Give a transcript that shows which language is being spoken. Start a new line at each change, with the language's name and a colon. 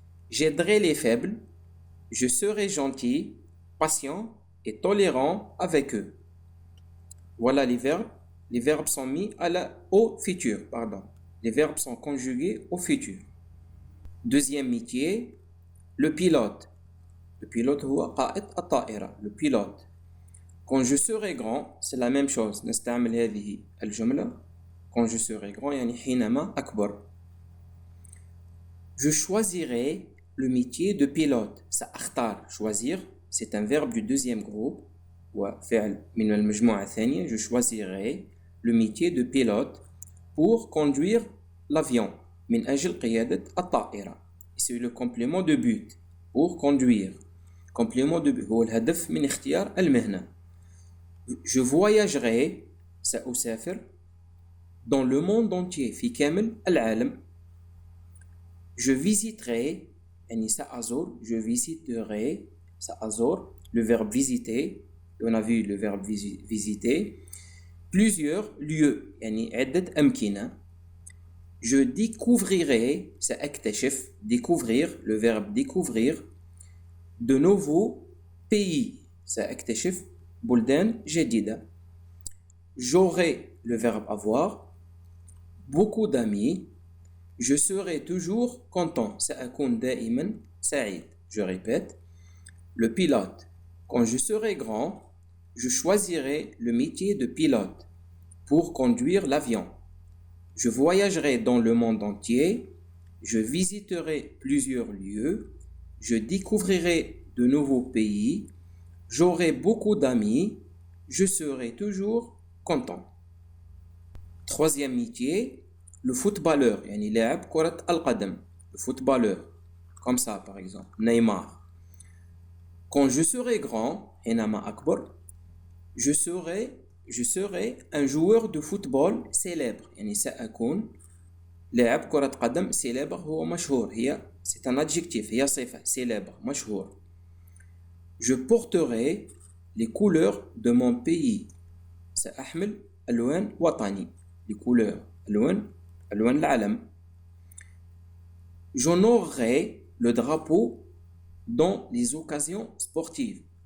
French: J'aiderai les faibles, je serai gentil, patient et tolérant avec eux. Voilà les verbes. Les verbes sont mis au futur, pardon. Les verbes sont conjugués au futur. Deuxième métier, le pilote. Le pilote
Arabic: هو قائد الطائرة.
French: Le pilote. Quand je serai grand, c'est la même chose.
Arabic: نستعمل هذه الجملة.
French: Quand je serai grand
Arabic: يعني حينما أكبر.
French: Je choisirai le métier de pilote.
Arabic: سأختار.
French: Choisir, c'est un verbe du deuxième groupe.
Arabic: وفعل من المجموعة الثانية.
French: Je choisirai le métier de pilote pour conduire l'avion.
Arabic: من أجل قيادة الطائرة.
French: C'est le complément de but. Pour conduire. Complément de but
Arabic: هو الهدف من اختيار المهنة.
French: Je voyagerai
Arabic: سأسافر
French: dans le monde entier
Arabic: في كامل العالم.
French: Je visiterai
Arabic: يعني سأزور.
French: Je visiterai
Arabic: سأزور.
French: Le verbe visiter. On a vu le verbe visiter. Plusieurs lieux
Arabic: يعني عدة أمكنة.
French: Je découvrirai
Arabic: سأكتشف.
French: Découvrir le verbe découvrir. De nouveaux pays
Arabic: سأكتشف بلدان جديدة.
French: j'aurai le verbe avoir, beaucoup d'amis, je serai toujours content.
Arabic: سأكون دائما سعيد.
French: Je répète, le pilote. Quand je serai grand, je choisirai le métier de pilote pour conduire l'avion. Je voyagerai dans le monde entier, je visiterai plusieurs lieux, je découvrirai de nouveaux pays, j'aurai beaucoup d'amis, je serai toujours content. Troisième métier, le footballeur,
Arabic: يعني لاعب كرة القدم.
French: Le footballeur, comme ça par exemple, Neymar. Quand je serai grand,
Arabic: حينما أكبر,
French: je serai un joueur de football célèbre.
Arabic: يعني سأكون لاعب كرة قدم célèbre هو مشهور.
French: C'est un adjectif,
Arabic: هي صفة
French: célèbre مشهور. Je porterai les couleurs de mon pays.
Arabic: سأحمل ألوان وطني.
French: Les couleurs
Arabic: ألوان العلم.
French: J'honorerai le drapeau dans les occasions sportives.